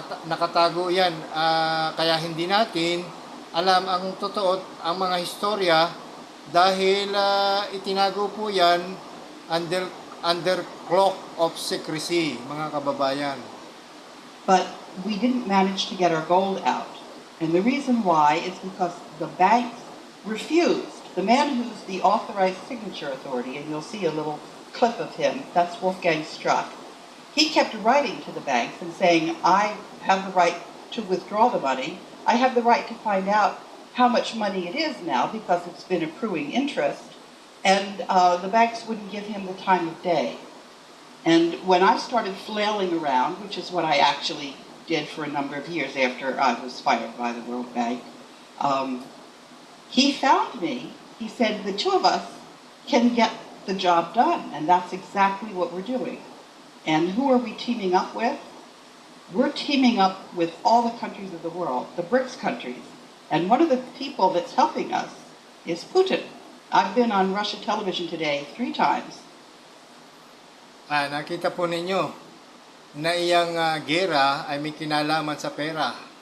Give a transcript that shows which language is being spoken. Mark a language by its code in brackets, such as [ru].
[tl] Nakatago yan, kaya hindi natin alam ang totoo, ang mga historya, dahil itinago po yan [en] under cloak of secrecy, [tl] mga kababayan. [en] But we didn't manage to get our gold out. And the reason why is because the banks refused The man who's the authorized signature authority, and you'll see a little clip of him, that's Wolfgang Struck. He kept writing to the banks and saying, I have the right to withdraw the money. I have the right to find out how much money it is now because it's been accruing interest. And the banks wouldn't give him the time of day. And when I started flailing around, which is what I actually did for a number of years after I was fired by the World Bank, he found me. He said, the two of us can get the job done, and that's exactly what we're doing. And who are we teaming up with? We're teaming up with all the countries of the world, the BRICS countries. And one of the people that's helping us is Putin. I've been on Russia television today 3 times. [tl] Nakita po ninyo na iyang gera ay may kinalaman sa pera.